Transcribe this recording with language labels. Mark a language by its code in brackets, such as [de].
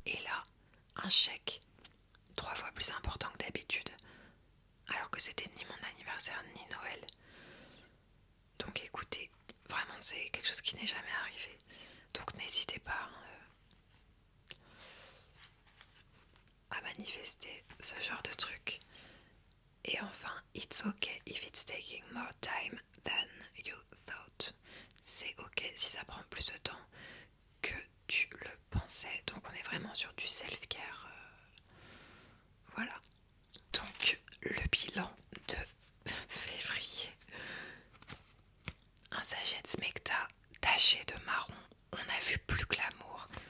[fr] Et là, un chèque 3 fois plus important que d'habitude, alors que c'était ni mon anniversaire ni Noël. Donc écoutez, vraiment c'est quelque chose qui n'est jamais arrivé. Donc n'hésitez pas à manifester ce genre de truc. Et enfin, [en] it's okay if it's taking more time than you thought. [fr] C'est ok si ça prend plus de temps que tu le pensais. Donc on est vraiment sur du self-care. Voilà. Donc le bilan de février. Un sachet de Smecta taché de marron. On a vu plus que l'amour.